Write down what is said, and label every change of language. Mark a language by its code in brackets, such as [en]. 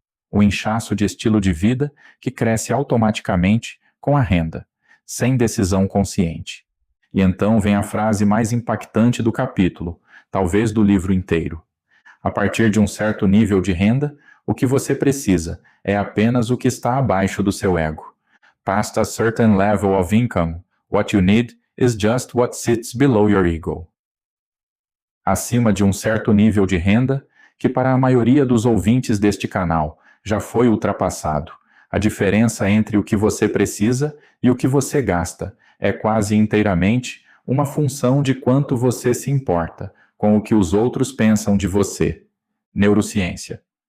[pt] O inchaço de estilo de vida que cresce automaticamente com a renda, sem decisão consciente. E então vem a frase mais impactante do capítulo, talvez do livro inteiro. A partir de um certo nível de renda, o que você precisa é apenas o que está abaixo do seu ego. [en] Past a certain level of income, what you need is just what sits below your ego. [pt] Acima de um certo nível de renda, que para a maioria dos ouvintes deste canal já foi ultrapassado, a diferença entre o que você precisa e o que você gasta é quase inteiramente uma função de quanto você se importa com o que os outros pensam de você. Neurociência.